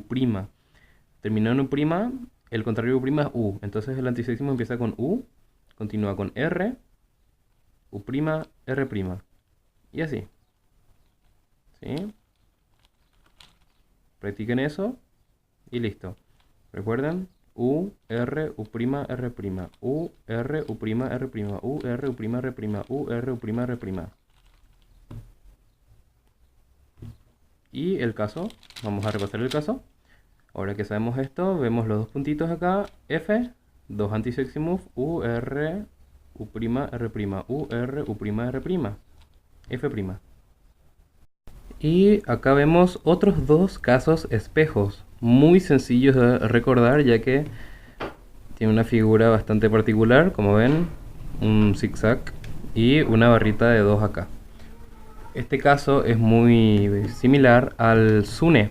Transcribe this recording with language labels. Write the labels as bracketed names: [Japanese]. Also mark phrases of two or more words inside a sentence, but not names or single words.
[Spanish] Terminó en U', el contrario de U' es U. Entonces el [English] anti-sexy move [Spanish] empieza con U, continúa con R, U', R'. Y así. ¿Sí? Practiquen eso y listo. Recuerden, U, R, U', R'. U, R, U', R'. U, R, U', R'. U, R, U', R'. Y el caso, vamos a repasar el caso. Ahora que sabemos esto, vemos los dos puntitos acá. F, dos [English] anti-sexy move, [Spanish] U, R, U', R'. U, R, U', R'. F'. Y acá vemos otros dos casos espejos, muy sencillos de recordar, ya que tiene una figura bastante particular, como ven, un zigzag y una barrita de 2 acá. Este caso es muy similar al SUNE.